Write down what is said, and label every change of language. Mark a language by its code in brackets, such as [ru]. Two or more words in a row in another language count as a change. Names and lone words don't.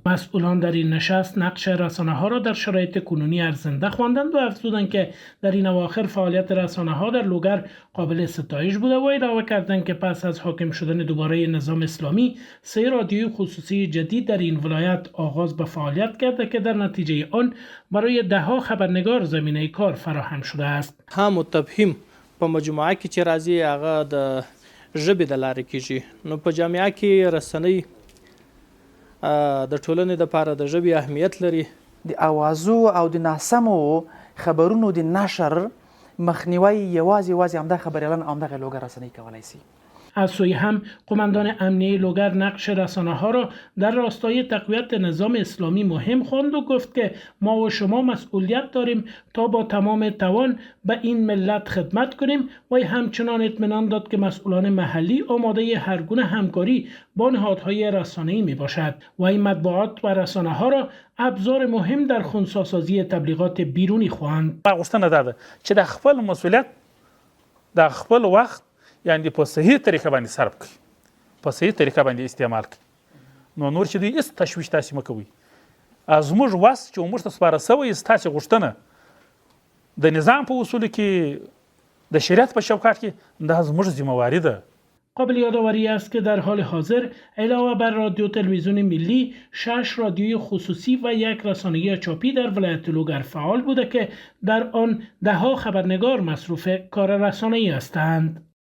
[fa] مسئولان در این نشست نقش رسانه‌ها را در شرایط کنونی ارزنده خواندند و افزودند که در این اواخر فعالیت رسانه‌ها در لوگر قابل ستایش بوده و اضافه کردند که پس از حاکم شدن دوباره نظام اسلامی 3 رادیوی خصوصی جدید در این ولایت آغاز به فعالیت کرده که در نتیجه آن برای دهها خبرنگار زمینه کار فراهم شده است. [ps] هم تفهیم په مجموعه کې چې راځي هغه د ژبې د لارې کیږي. نو په جامعه کې رسنۍ د ټولنې لپاره د ژبې اهمیت لري. د اوازو او د ناسمو خبرونو د نشر مخنیوی یوازې همدا خبریالان او همدغه لوګر رسنۍ کولای شي. [fa] از سوی هم قماندان امنیه لوگر نقش رسانه‌ها را در راستای تقویت نظام اسلامی مهم خواند و گفت که ما و شما مسئولیت داریم تا با تمام توان به این ملت خدمت کنیم و همچنان اطمینان داد که مسئولان محلی آماده هر گونه همکاری با نهادهای رسانه‌ای میباشد و این مطبوعات و رسانه‌ها را ابزار مهم در خنثی‌سازی تبلیغات بیرونی خواند. [ps] غوښتنه ده چې د خپل مسئولیت د خپل وخت یعنی په صحیح طریقه باندې صرف کړي، په صحیح طریقه باندې استعمال کړي. نو نور چې دوی هېڅ تشویش تاسې مه کوئ. زموږ وس چې موږ ته سپاره سوی ستاسې غوښتنه د نظام په اصولو کې د شریعت په چوکاټ کې دا زموږ ذمهواری ده. [fa] قابل یادآوری است که در حال حاضر علاوه بر رادیو تلویزیون ملی 6 رادیوی خصوصی و 1 رسانه چاپی در ولایت لوگر فعال بوده که در آن دهها خبرنگار مصروف کار رسانه‌ای هستند.